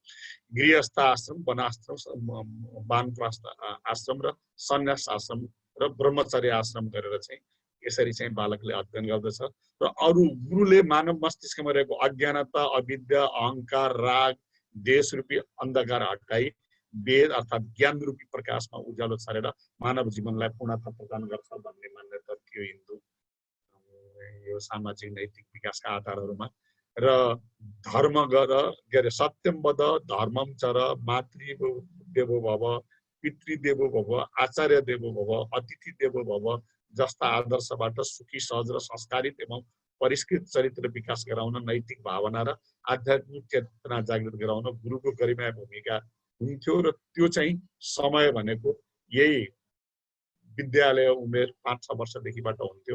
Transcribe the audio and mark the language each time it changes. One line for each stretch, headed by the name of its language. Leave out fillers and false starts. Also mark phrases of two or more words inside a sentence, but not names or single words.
Nepali: गृहस्थ आश्रम, वनाश्रम, वानप्रस्थ आश्रम र सन्यास आश्रम र ब्रह्मचर्य आश्रम गरेर चाहिँ यसरी चाहिँ बालकले अध्ययन गर्दछ र अरू गुरुले मानव मस्तिष्कमा रहेको अज्ञानता अविद्या अहंकार राग देश रूपी अन्धकार हटाई वेद अर्थात् ज्ञान रूपी प्रकाशमा उज्यालो छरेर मानव जीवनलाई पूर्णता प्रदान गर्छ भन्ने मान्यता थियो हिन्दू यो सामाजिक नैतिक विकासका आधारहरूमा र धर्म गर के अरे
Sanskrit: सत्यम वद धर्मम चर मातृदेवो भव पितृदेवो भव आचार्य देवो भव अतिथि देवो भव
Nepali: जस्ता आदर्शबाट सुखी सहज र संस्कारित एवं परिष्कृत चरित्र विकास गराउन नैतिक भावना र आध्यात्मिक चेतना जागृत गराउन गुरुको गरिमा भूमिका हुन्थ्यो र त्यो चाहिँ समय भनेको यही विद्यालय उमेर 5-6 वर्षदेखिबाट हुन्थ्यो।